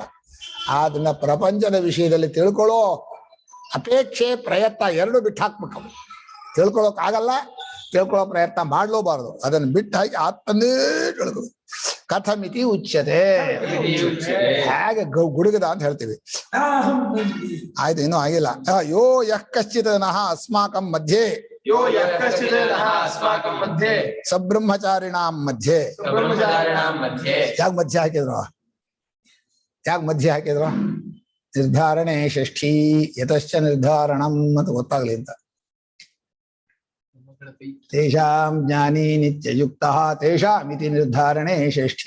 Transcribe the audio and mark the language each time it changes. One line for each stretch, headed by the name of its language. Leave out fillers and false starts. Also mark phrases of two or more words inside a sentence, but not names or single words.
Kannada: ಅದನ್ನ ಪ್ರಪಂಚದ ವಿಷಯದಲ್ಲಿ ತಿಳ್ಕೊಳ್ಳೋ ಅಪೇಕ್ಷೆ ಪ್ರಯತ್ನ ಎರಡು ಬಿಟ್ಟು ಹಾಕ್ಬೇಕು. ತಿಳ್ಕೊಳಕ್ ಆಗಲ್ಲ, ತಿಳ್ಕೊಳ್ಳೋ ಪ್ರಯತ್ನ ಮಾಡ್ಲೂಬಾರ್ದು. ಅದನ್ನು ಬಿಟ್ಟು ಹಾಕಿ ಆತ್ಮನೇ ತಿಳ್ಕೊಳ್ಳೋದು.
Sanskrit: ಕಥಮಿತಿ ಉಚ್ಯತೆ,
Kannada: ಹೇಗೆ ಗುಡುಗದ ಅಂತ ಹೇಳ್ತೀವಿ. ಆಯ್ತು, ಇನ್ನೂ ಆಗಿಲ್ಲ.
Sanskrit: ಯೋ ಯಃ ಕಶ್ಚಿತ್ ನಃ ಅಸ್ಮಾಕಂ ಮಧ್ಯೆ ಸಬ್ರಹ್ಮಚಾರಿಣಾಂ ಮಧ್ಯೆ.
Kannada: ಯಾಕೆ ಮಧ್ಯೆ ಹಾಕಿದ್ರು?
Sanskrit: ನಿರ್ಧಾರಣೆ ಷಷ್ಠಿ ಯತಶ್ಚ ನಿರ್ಧಾರಣಂ
Kannada: ಅಂತ ಗೊತ್ತಾಗ್ಲಿ ಅಂತ.
Sanskrit: ತೇಷಾಂ ಜ್ಞಾನಿ ನಿತ್ಯಯುಕ್ತ ತೇಷಾಮಿತಿ ನಿರ್ಧಾರಣೆ ಷಷ್ಠಿ.